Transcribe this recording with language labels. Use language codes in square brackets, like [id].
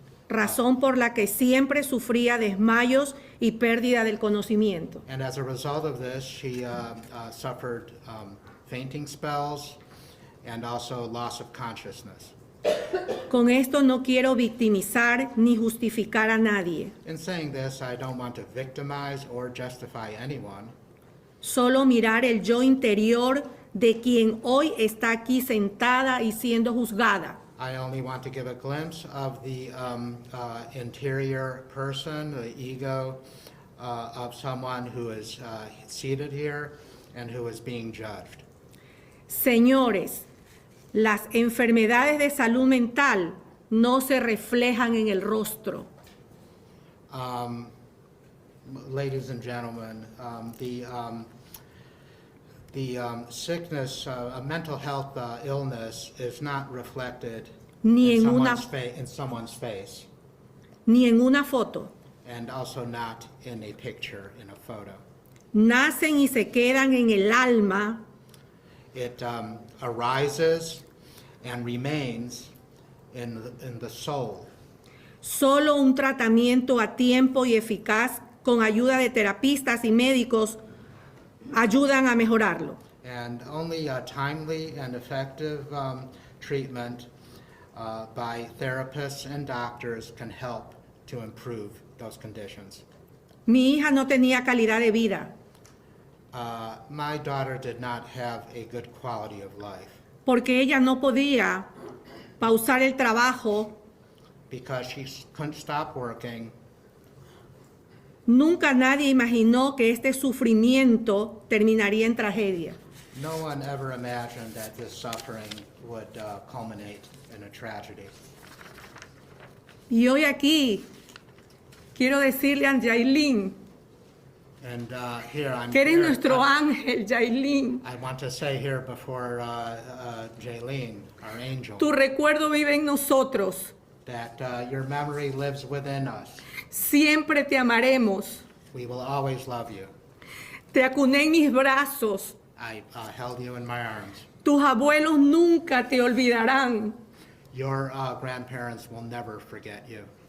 [es] Razón por la que siempre sufría desmayos y pérdida del conocimiento. [en] And as a result of this, she suffered fainting spells and also loss of consciousness. [es] Con esto no quiero victimizar ni justificar a nadie, [en] In saying this, I don't want to victimize or justify anyone, [es] solo mirar el yo interior de quien hoy está aquí sentada y siendo juzgada. [en] I only want to give a glimpse of the interior person, the ego of someone who is seated here and who is being judged. [es] Señores, las enfermedades de salud mental no se reflejan en el rostro. [en] Ladies and gentlemen, the sickness, a mental health illness is not reflected [es] Ni [en] in [es] en una- [en] someone's face, [es] Ni en una foto. [en] and also not in a picture, in a photo. [es] Nacen y se quedan en el alma [en] It arises and remains in the soul. [es] Solo un tratamiento a tiempo y eficaz con ayuda de terapistas y médicos ayudan a mejorarlo. [en] And only a timely and effective treatment by therapists and doctors can help to improve those conditions. [es] Mi hija no tenía calidad de vida [en] My daughter did not have a good quality of life [es] porque ella no podía pausar el trabajo. [en] because she couldn't stop working. [es] Nunca nadie imaginó que este sufrimiento terminaría en tragedia. [en] No one ever imagined that this suffering would culminate in a tragedy. [es] Y hoy aquí quiero decirle a Jailyn [en] And here I'm [es] que eres [en] here- [es] nuestro ángel, Jailyn. [en] I want to say here before Jailyn, our angel, [es] Tu recuerdo vive en nosotros. [en] that your memory lives within us. [es] Siempre te amaremos. [en] We will always love you. [es] Te acuné en mis brazos. [en] I held you in my arms. [es] Tus abuelos nunca te olvidarán. [en] Your grandparents will never forget you.